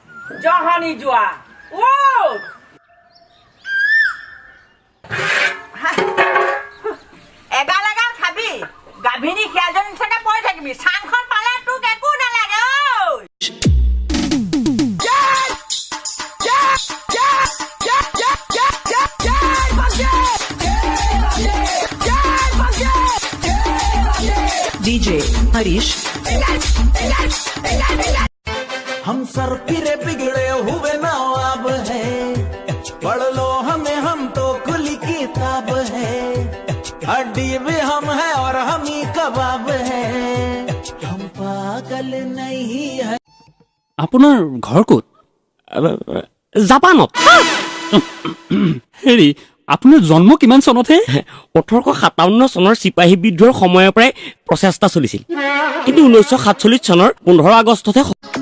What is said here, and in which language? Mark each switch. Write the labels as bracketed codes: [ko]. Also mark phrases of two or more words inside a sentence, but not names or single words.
[as] জহনি যোৱা এগাল এগাল খাবি গাভিনী সিয়াজনী নিচিনা পৰি থাকিবি চাংখন পালে তোক একো নালাগে DJ Harish [hi] हम सर फिरे बिगड़े हुए नवाब है पढ़ लो हमें हम तो खुली किताब है हड्डी भी हम है और हम ही कबाब है हम पागल नहीं है [as] আপোনাৰ ঘৰ ক'ত জাপানত হেৰি আপোনাৰ জন্ম কিমান চনতহে 1857 চনৰ চিপাহী বিদ্ৰোহৰ সময়ৰ পৰাই প্ৰচেষ্টা চলিছিল কিন্তু 1947 চনৰ 15 আগষ্টতহে